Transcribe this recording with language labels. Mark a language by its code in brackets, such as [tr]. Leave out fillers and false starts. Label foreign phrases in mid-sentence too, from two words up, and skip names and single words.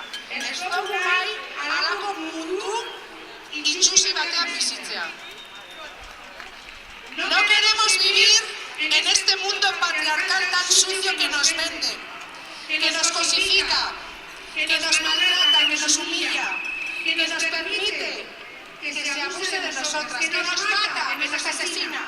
[eu] Ez dugu nahi halako mundu itsusi batean bizitzea. [es] No queremos vivir en este mundo patriarcal tan sucio que nos vende, que nos cosifica, que nos maltrata, que nos humilla, que nos permite que se abuse de nosotras, que nos mata, que nos asesina.